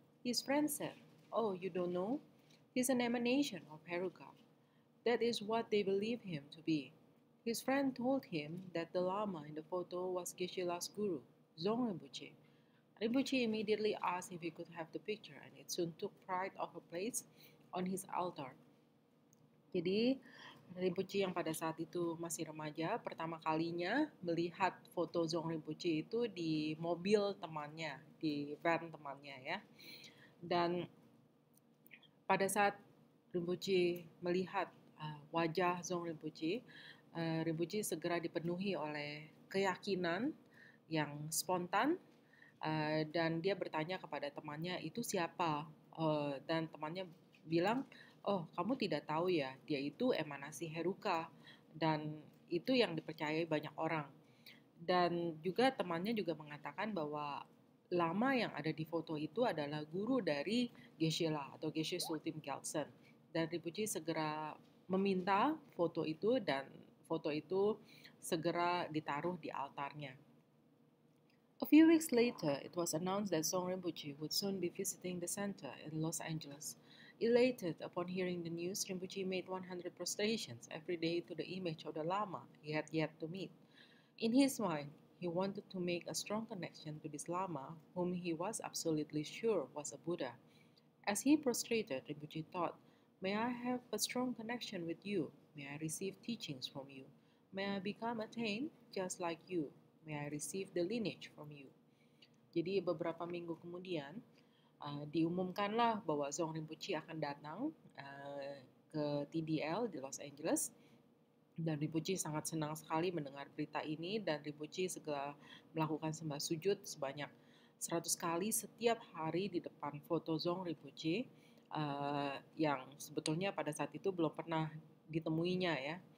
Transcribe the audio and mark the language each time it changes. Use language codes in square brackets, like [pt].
[en] His friend said, "Oh, you don't know? He's an emanation of Heruka. That is what they believe him to be." His friend told him that the Lama in the photo was Geshe-la's guru, Zong Rinpoche. Rinpoche immediately asked if he could have the picture, and it soon took pride of a place on his altar. [id] Jadi, Rinpoche yang pada saat itu masih remaja, pertama kalinya melihat foto Zong Rinpoche itu di mobil temannya, di van temannya ya. Dan pada saat Rinpoche melihat wajah Zong Rinpoche, Rinpoche segera dipenuhi oleh keyakinan yang spontan, dan dia bertanya kepada temannya, itu siapa? Dan temannya bilang, "Oh, kamu tidak tahu ya, dia itu emanasi Heruka, dan itu yang dipercayai banyak orang." Dan juga temannya juga mengatakan bahwa Lama yang ada di foto itu adalah guru dari Geshe-la atau Geshe Sultim Gyaltsen. Dan Rinpoche segera meminta foto itu, dan foto itu segera ditaruh di altarnya. [en] A few weeks later, it was announced that Zong Rinpoche would soon be visiting the center in Los Angeles. Elated upon hearing the news, Rinpoche made 100 prostrations every day to the image of the Lama he had yet to meet. In his mind, he wanted to make a strong connection to this Lama, whom he was absolutely sure was a Buddha. As he prostrated, Rinpoche thought, "May I have a strong connection with you. May I receive teachings from you. May I become attained just like you. May I receive the lineage from you." [id] Jadi beberapa minggu kemudian diumumkanlah bahwa Zong Rinpoche akan datang ke TDL di Los Angeles, Dan Rinpoche sangat senang sekali mendengar berita ini dan Rinpoche segera melakukan sembah sujud sebanyak 100 kali setiap hari di depan foto Dzong Rinpoche yang sebetulnya pada saat itu belum pernah ditemuinya ya.